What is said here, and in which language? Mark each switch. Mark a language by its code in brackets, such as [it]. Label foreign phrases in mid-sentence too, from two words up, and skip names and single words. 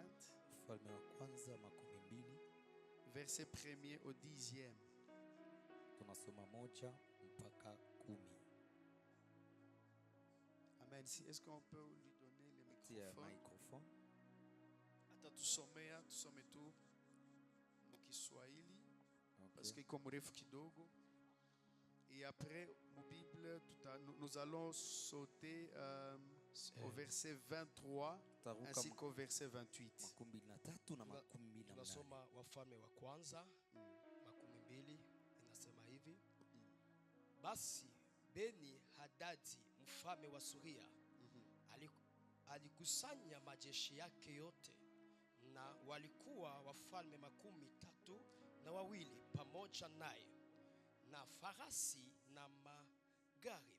[sw] Wafalme wa kwanza 12. [fr] Verset 1er au 10e. [sw] Tunasoma 1 mpaka 10. Amen. [fr] Est-ce qu'on peut lui donner le microphone? [sw] Hata tusome tu Mkiswahili [fr] parce que comme [sw] refu kidogo. [fr] Et après mon Bible nous allons sauter au verset 23 ainsi qu'au verset 28. [sw] Tunasoma Wafalme wa kwanza 12 inasema hivi. Basi Beni Hadadi mfalme wa Suria alikusanya majeshi yake yote, na walikuwa wafalme 32 pamoja naye na farasi na magari.